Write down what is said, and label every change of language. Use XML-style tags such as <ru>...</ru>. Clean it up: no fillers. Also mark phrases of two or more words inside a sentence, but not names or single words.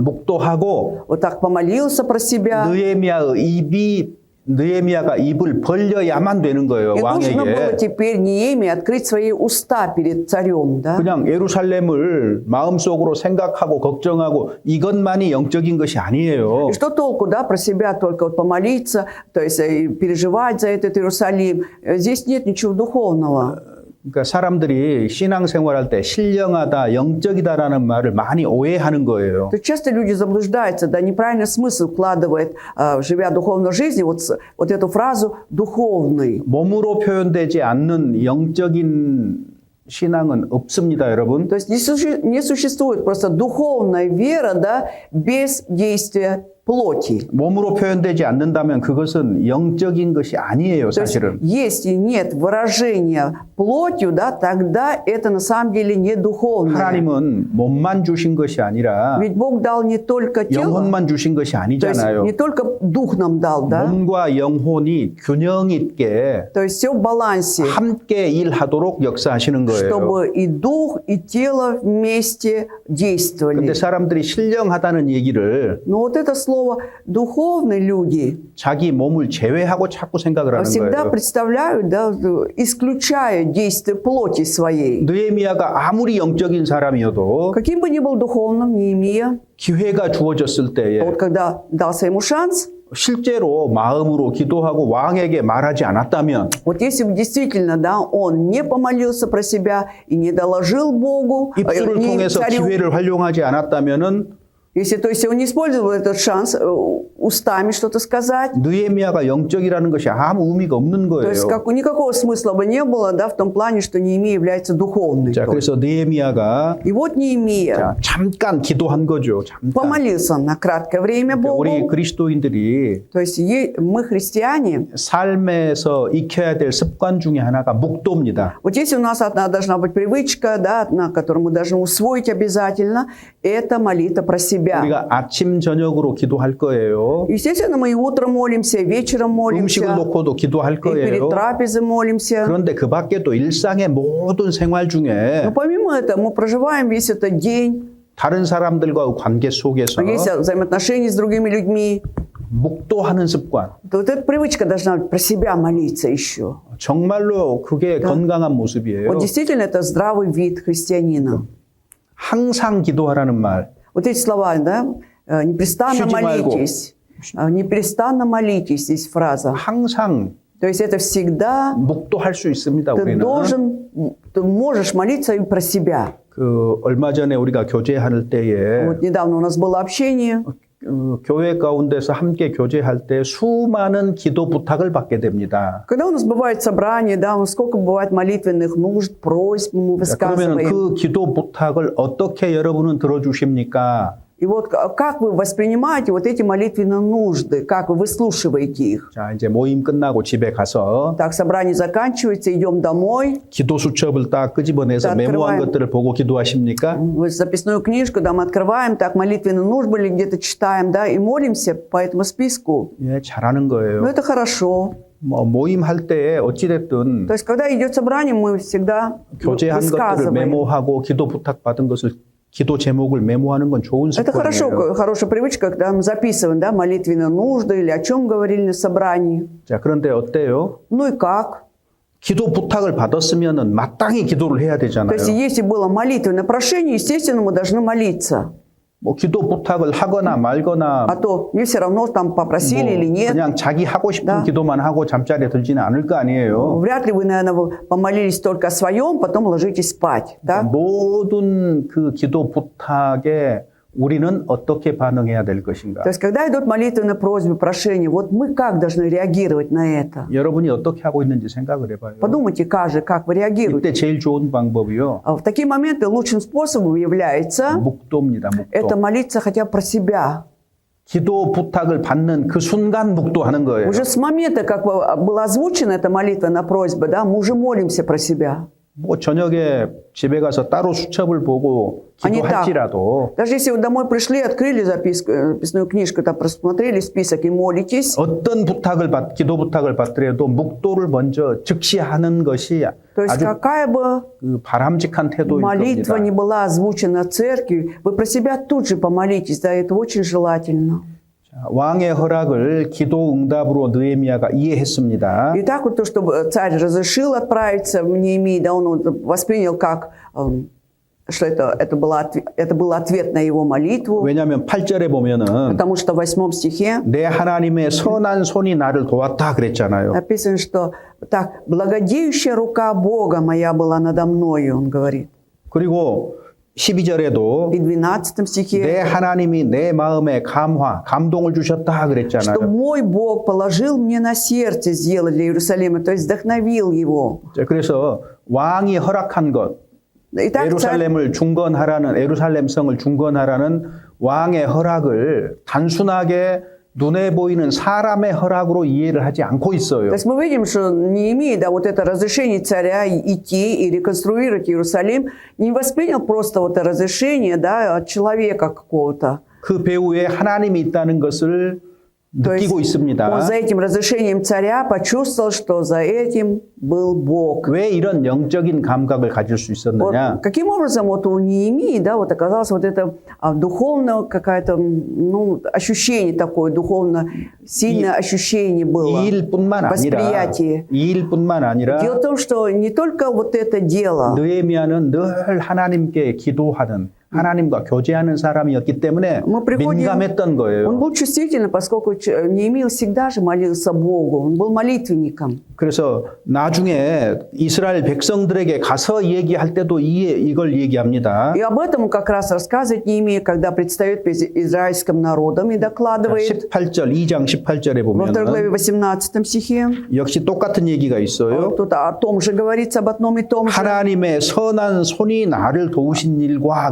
<ko>묵도하고</ko> <ru>Вот так помолился про себя.</ru> <ko>느헤미야가 입을 벌려야만 되는 거예요.</ko> <ru>И нужно было</ru> <ko>왕에게.</ko> <ru>теперь Неемии открыть свои уста перед царем. Да?</ru> <ko>그냥 예루살렘을 마음속으로 생각하고 걱정하고 이것만이 영적인 것이 아니에요.</ko> <ru>И что толку, да, про себя только вот помолиться, то есть переживать за этот Иерусалим. Здесь нет ничего духовного.</ru> <ko>그러니까 사람들이 신앙생활할 때 신령하다, 영적이다라는 말을 많이 오해하는 거예요.</ko> <ru>То часто люди заблуждаются, да, неправильный смысл вкладывает, живя духовной жизнью, вот эту фразу «духовный».</ru> <ko>몸으로 표현되지 않는 영적인 신앙은 없습니다, 여러분.</ko> <ru>То есть не существует просто духовная вера, да, без действия плоти.</ru> <ko>몸으로 표현되지 않는다면 그것은 영적인 것이 아니에요,</ko> <ru>То есть,</ru> <ko>사실은.</ko> <ru>если нет выражения плотью, да, тогда это на самом деле не духовное.</ru> <ko>하나님은 몸만 주신 것이 아니라</ko> <ru>Ведь Бог дал не только тело,</ru> <ko>영혼만 주신 것이</ko> <ru>то есть</ru> <ko>아니잖아요.</ko> <ru>не только дух нам дал, да,</ru> <ko>몸과 영혼이 균형 있게</ko> <ru>то есть все в балансе,</ru> <ko>함께 일하도록 역사하시는 거예요.</ko> <ru>чтобы и дух, и тело вместе действовали.</ru> <ko>근데 사람들이 신령하다는 얘기를</ko> <ru>Но вот это слово «духовные люди»</ru> <ko>자기 몸을 제외하고 자꾸 생각을 하는</ko> <ru>всегда</ru> <ko>거예요.</ko> <ru>представляют, да, исключая действие плоти своей.</ru> <ko>느헤미야가 아무리 영적인 사람이어도</ko> <ru>Каким бы ни был духовным, Неемия,</ru> <ko>기회가 주어졌을 때에</ko> <ru>вот когда дался ему шанс,</ru> <ko>실제로 마음으로 기도하고 왕에게 말하지 않았다면</ko> <ru>вот если бы действительно, да, он не помолился про себя и не доложил Богу,</ru> <ko>입술을</ko> <ru>не</ru> <ko>통해서</ko> <ru>царю,</ru> <ko>기회를 활용하지 않았다면은</ko> <ru>если, то есть он не использовал этот шанс устами что-то сказать,</ru> <ko>느헤미야가 영적이라는 것이 아무 의미가 없는</ko> <ru>то есть</ru> <ko>거예요.</ko> <ru>никакого смысла бы не было, да, в том плане, что Неемия является духовной.</ru> <ko>자, 그래서 느헤미야가</ko> <ru>И вот Неемия</ru> <ko>자, 잠깐 기도한 거죠. 잠깐.</ko> <ru>помолился на краткое время</ru> <ko>우리</ko> <ru>Богу.</ru> <ko>그리스도인들이</ko> <ru>То есть мы, христиане,</ru> <ko>삶에서 익혀야 될 습관 중에 하나가 묵도입니다.</ko> <ru>вот если у нас одна должна быть привычка, да, одна, которую мы должны усвоить обязательно, это молитва про себя.</ru> <ko>우리가 아침 저녁으로 기도할 거예요.</ko> <ru>Естественно, мы и утром молимся, и вечером</ru> <ko>음식을</ko> <ru>молимся,</ru> <ko>놓고도 기도할</ko> <ru>и перед</ru> <ko>거예요.</ko> <ru>трапезой молимся.</ru> <ko>그런데 그 밖에도 일상의 모든 생활 중에</ko> <ru>Но помимо этого, мы проживаем весь этот день,</ru> <ko>다른 사람들과의 관계 속에서</ko> <ru>есть взаимоотношения с другими людьми.</ru> <ko>묵도하는 습관.</ko> <ru>То вот эта привычка должна быть про себя молиться еще.</ru> <ko>정말로 그게 건강한 모습이에요.</ko> <ru>Вот действительно это здравый вид христианина.</ru> <ko>항상 기도하라는 말.</ko> <ru>Вот эти слова, да, непрестанно</ru> <ko>쉬지 말고.</ko> <ru>молитесь. Непрестанно молитесь, здесь фраза.</ru> <ko>항상</ko> <ru>То есть это всегда</ru> <ko>묵도할 수 있습니다.</ko> <ru>ты</ru> <ko>우리는.</ko> <ru>ты можешь молиться и про себя.</ru> <ko>그 얼마 전에 우리가 교제할 때에</ko> <ru>Вот недавно у нас было общение.</ru> <ko>교회 가운데서 함께 교제할 때 수많은 기도 부탁을 받게 됩니다.</ko> <ru>Когда у нас бывает собрание, да, сколько бывает молитвенных нужд, просьб мы</ru> <ko>그러면</ko> <ru>высказываем.</ru> <ko>그 기도 부탁을 어떻게 여러분은 들어주십니까?</ko> <ru>И вот как вы воспринимаете вот эти молитвенные нужды, как вы выслушиваете их?</ru> <ko>자, 이제 мо임 끝나고 집에 가서</ko> <ru>Так, собрание заканчивается, идем домой.</ru> <ko>기도 수첩을 딱 끄집어내서 다 메모한</ko> <ru>открываем.</ru> <ko>것들을 보고 기도하십니까?</ko> <ru>Вот записную книжку, да, мы открываем, так, молитвенные нужды были, где-то читаем, да, и молимся по этому списку.</ru> <ko>예, 잘하는</ko> <ru>Ну,</ru> <ko>거예요.</ko> <ru>это хорошо.</ru> <ko>뭐 모임할 때 어찌됐든</ko> <ru>То есть, когда идет собрание, мы всегда</ru> <ko>교제한 것들을</ko> <ru>высказываем.</ru> <ko>메모하고 기도 부탁받은 것을 기도 제목을 메모하는 건 좋은</ko> <ru>Это хорошо,</ru> <ko>습관이에요.</ko> <ru>хорошая привычка, когда мы записываем, да, молитвенные нужды или о чем говорили на собрании.</ru> <ko>자, 그런데 어때요?</ko> <ru>Ну и как?</ru> <ko>기도 부탁을 받았으면은 마땅히 기도를 해야</ko> <ru>То</ru> <ko>되잖아요.</ko> <ru>есть, если было молитвенное прошение, естественно, мы должны молиться.</ru> <ko>뭐 기도 부탁을 하거나 말거나</ko> <ru>А то мне все равно там попросили</ru> <ko>뭐</ko> <ru>или нет.</ru> <ko>그냥 자기 하고 싶은</ko> <ru>Да.</ru> <ko>기도만 하고 잠자리에 들지는 않을 거 아니에요.</ko> <ru>Вряд ли вы, наверное, помолились только о своем, потом ложитесь спать. Да?</ru> <ko>모든 그 기도 부탁에 우리는 어떻게 반응해야 될 것인가?</ko> <ru>То есть, когда идут молитвенные просьбы, прошения, вот мы как должны реагировать на это?</ru> <ko>여러분이 어떻게 하고 있는지 생각을 해봐요.</ko> <ru>Подумайте, как вы реагируете.</ru> <ko>이때 제일 좋은 방법이요.</ko> <ru>В такие моменты лучшим способом является</ru> <ko>묵도입니다.</ko> <ru>это</ru> <ko>묵도.</ko> <ru>молиться хотя бы про себя.</ru> <ko>기도 부탁을 받는 그 순간 묵도하는 거예요.</ko> <ru>Уже с момента, как была озвучена эта молитвенная просьба, да, мы уже молимся про себя.</ru> <ko>뭐 저녁에 집에 가서 따로 수첩을 보고 아니, 기도할지라도</ko> <ru>Даже если вы домой пришли, открыли записную книжку, там просмотрели список и молитесь,</ru> <ko>어떤 기도 부탁을 받더라도 묵도를 먼저 즉시 하는 것이</ko> <ru>то есть</ru> <ko>아주</ko> <ru>какая бы</ru> <ko>그 바람직한 태도일</ko> <ru>молитва</ru> <ko>겁니다.</ko> <ru>не была озвучена церкви, вы про себя тут же помолитесь, да, это очень желательно.</ru> <ko>왕의 허락을 기도 응답으로 느헤미야가 이해했습니다.</ko> <ru>И так вот то, что царь разрешил отправиться в Неемии, да, он воспринял как, что это был ответ на его молитву,</ru> <ko>왜냐하면 8절에 보면은</ko> <ru>потому что в 8 стихе</ru> <ko>내 하나님의 선한 손이 나를 도왔다 그랬잖아요.</ko> <ru>написано, что так, благодеющая рука Бога моя была надо мною, он говорит.</ru> <ko>그리고 12절에도</ko> <ru>И в 12</ru> <ko>내</ko> <ru>стихе,</ru> <ko>하나님이 내 마음에 감동을 주셨다</ko> <ru>что</ru> <ko>그랬잖아요.</ko> <ru>мой Бог положил мне на сердце сделать для Иерусалима, то есть вдохновил его.</ru> <ko>자, 그래서 왕이 허락한 것,</ko> <ru>Итак, царь,</ru> <ko>예루살렘 성을 중건하라는 왕의 허락을 단순하게 눈에 보이는 사람의 허락으로 이해를 하지 않고 있어요.</ko> <ru>То есть мы видим, что Неемия, да, вот это разрешение царя идти и реконструировать Иерусалим, не воспринял просто вот это разрешение, да, от человека какого-то.</ru> <ko>그 배후에 하나님이 있다는 것을</ko> <ru>То есть</ru> <ko>느끼고</ko> <ru>он</ru> <ko>있습니다.</ko> <ru>за этим разрешением царя почувствовал, что за этим был Бог.</ru> <ko>왜 이런 영적인 감각을 가질 수</ko> <ru>Вот</ru> <ko>있었느냐?</ko> <ru>каким образом вот у Неемии, да, вот оказалось вот это духовное какое-то, ну, ощущение такое, духовно сильное ощущение было,</ru> <ko>이 일뿐만 아니라</ko> <ru>восприятие.</ru> <ko>이 일뿐만 아니라</ko> <ru>Дело в том, что не только вот это дело,</ru> <ko>느헤미야는 늘 하나님께 기도하는 하나님과 교제하는 사람이었기 때문에</ko> <ru>мы приходим,</ru> <ko>민감했던</ko> <ru>он</ru> <ko>거예요.</ko> <ru>был чувствительный, поскольку Неемия всегда же молился Богу, он был молитвенником.</ru> <ko>그래서 나중에 이스라엘 백성들에게 가서 얘기할 때도 이걸 얘기합니다.</ko> <ru>И об этом он как раз рассказывает Неемия, когда предстает перед израильским народом и докладывает</ru> <ko>18절, 2장 18절에</ko> <ru>во второй главе</ru> <ko>보면</ko> <ru>18 стихе.</ru> <ko>역시 똑같은 얘기가 있어요.</ko> <ru>Тут о том же говорится, об одном и том же.</ru> <ko>하나님의 선한 손이 나를 도우신 일과</ko>